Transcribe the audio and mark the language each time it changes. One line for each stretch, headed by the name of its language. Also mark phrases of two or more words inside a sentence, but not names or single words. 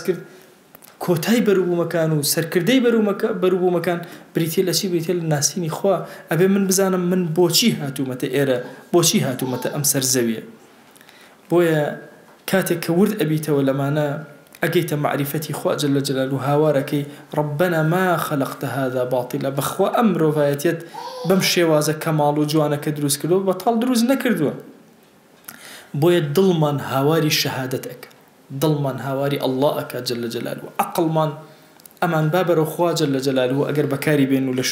Central Kurdish: کرد کۆتای بەرووبوومەکان و سەرکردەی بەرووبوومەکان بریتێ لە چی بریتێ لە ناسینی خوا ئەبێ من بزانم من بۆچی هاتوومەتە ئێرە بۆچی هاتوومەتە ئەم سەرزەویە بۆیە کاتێک کە ورد ئەبیتەوە لەمانە ئەگەیتە معریفەتی خوا
Arabic: جل جلاله
Central Kurdish: هاوارەکەی
Arabic: ربنا ما خلقت هذا باطلا
Central Kurdish: بەخوا ئەم مرۆڤایەتیەت بەم شێوازە کەماڵ و جوانەکە دروست کردووە بەتاڵ دروست نەکردووە بۆیە دڵمان هاواری شەهادەت ئەکە دڵمان هاواری ئەڵڵا ئەکا
Arabic: جل جلاله
Central Kurdish: عەقڵمان ئەمان با بەرەو خوا
Arabic: جل جلاله
Central Kurdish: ئەگەر بەکاری بێن و لە